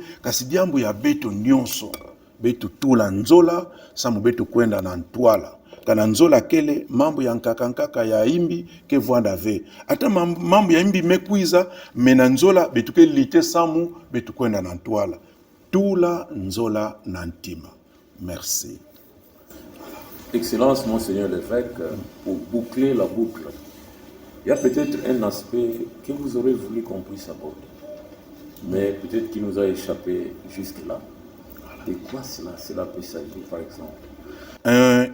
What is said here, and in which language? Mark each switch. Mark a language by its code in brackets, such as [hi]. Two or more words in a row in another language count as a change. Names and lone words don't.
[ktu] Kasi diambu ya beto nyonso. Betu tula nzola, samu betu kwenda na ntwala. Kana nzola kele mambo ya nkakankaka ya imbi ke vuanda ve. Ata mambo ya imbi mekwiza mena nzola betu ke lite samu betu kwenda na ntwala. Tula nzola na ntima. [fr] Merci. Excellence, Monseigneur l'évêque, pour boucler la boucle, il y a peut-être un aspect que vous aurez voulu qu'on puisse aborder, mais peut-être qu'il nous a échappé jusque-là. De quoi cela peut s'agir, par exemple?